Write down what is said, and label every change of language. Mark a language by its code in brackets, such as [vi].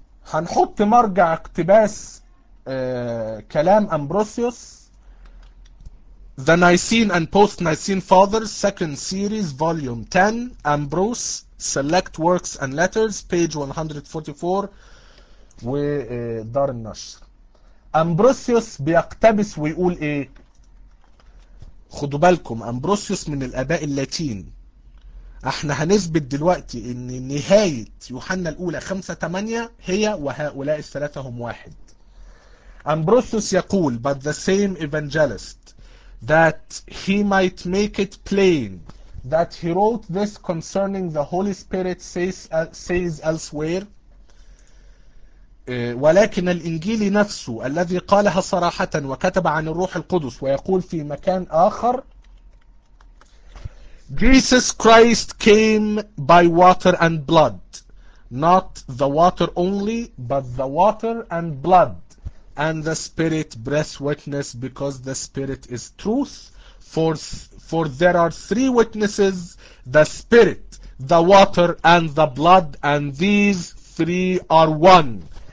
[ar] هنحط مرجع اقتباس كلام أمبروسيوس، [en] The Nicene and Post-Nicene Fathers Second Series Volume 10 Ambrose Select Works and Letters Page 144 [ar] ودار النشر. أمبروسيوس بيقتبس ويقول إيه؟ خدوا بالكم أمبروسيوس من الآباء اللاتين. احنا هنثبت دلوقتي ان نهاية يوحنا الأولى 5:8 هي وهؤلاء الثلاثة هم واحد. [en] Ambrosius [ar] يقول [en] but the same evangelist that he might make it plain that he wrote this concerning the Holy Spirit says elsewhere. [ar] ولكن الإنجيلي نفسه الذي قالها صراحة وكتب عن الروح القدس ويقول في مكان آخر [en] Jesus Christ came by water and blood not the water only, but the water and blood and the spirit breath witness, because the spirit is truth. For there are three witnesses, the spirit, the water, and the blood, and these three are one.